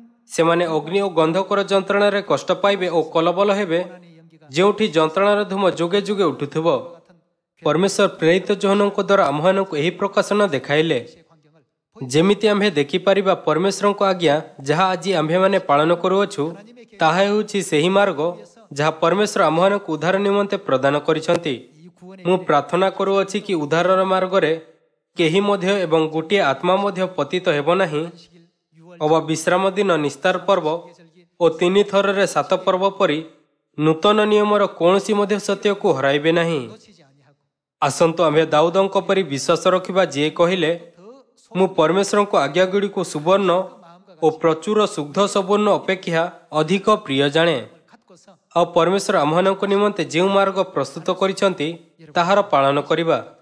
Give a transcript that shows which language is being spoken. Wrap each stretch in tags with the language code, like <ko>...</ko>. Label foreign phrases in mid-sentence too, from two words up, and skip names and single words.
<or>ସେମାନେ ଅଗ୍ନି ଓ ଗନ୍ଧକର ଯନ୍ତ୍ରଣାରେ କଷ୍ଟ ପାଇବେ ଓ କଲବଲ ହେବେ, ଯେଉଁଠି ଯନ୍ତ୍ରଣାର ଧୂମ ଯୁଗେ ଯୁଗେ ଉଠୁଥିବ। ପରମେଶ୍ୱର ପ୍ରେରିତ ଯୋହନଙ୍କ ଦ୍ୱାରା ଆମ୍ଭମାନଙ୍କୁ ଏହି ପ୍ରକାଶନ ଦେଖାଇଲେ। ଯେମିତି ଆମ୍ଭେ ଦେଖିପାରିବା ପରମେଶ୍ୱରଙ୍କ ଆଜ୍ଞା ଯାହା ଆଜି ଆମ୍ଭେମାନେ ପାଳନ କରୁଅଛୁ ତାହା ହେଉଛି ସେହି ମାର୍ଗ ଯାହା ପରମେଶ୍ୱର ଆମ୍ଭମାନଙ୍କୁ ଉଦ୍ଧାର ନିମନ୍ତେ ପ୍ରଦାନ କରିଛନ୍ତି।</or> <ko>이 구원의</ko> <or>ମୁଁ ପ୍ରାର୍ଥନା କରୁଅଛି କି ଉଦ୍ଧାରର ମାର୍ଗରେ କେହି ମଧ୍ୟ ଏବଂ ଗୋଟିଏ ଆତ୍ମା ମଧ୍ୟ ପତିତ ହେବ ନାହିଁ</or> <ko>안식일 6월</ko> <or>ଅବା ବିଶ୍ରାମ ଦିନ ନିସ୍ତାର ପର୍ବ ଓ 3 ଥରରେ 7 ପର୍ବ ପରି ନୂତନ ନିୟମର କୌଣସି ମଧ୍ୟ ସତ୍ୟକୁ ହରାଇବେ ନାହିଁ।</or> <ko>놓치지 아니하고</ko> <or>ଆସନ୍ତୁ ଆମ୍ଭେ ଦାଉଦଙ୍କ ପରି ବିଶ୍ୱାସ ରଖିବା ଯିଏ କହିଲେ ମୁଁ ପରମେଶ୍ୱରଙ୍କ ଆଜ୍ଞାଗୁଡ଼ିକୁ ସୁବର୍ଣ୍ଣ ଓ ପ୍ରଚୁର ଶୁଦ୍ଧ ସୁବର୍ଣ୍ଣ ଅପେକ୍ଷା ଅଧିକ ପ୍ରିୟ ଜାଣେ।</or> <ko>갖고서</ko> <or>ଆଉ ପରମେଶ୍ୱର ଆମ୍ଭମାନଙ୍କ ନିମନ୍ତେ ଯେଉଁ ମାର୍ଗ ପ୍ରସ୍ତୁତ କରିଛନ୍ତି ତାହାର ପାଳନ କରିବା।</or>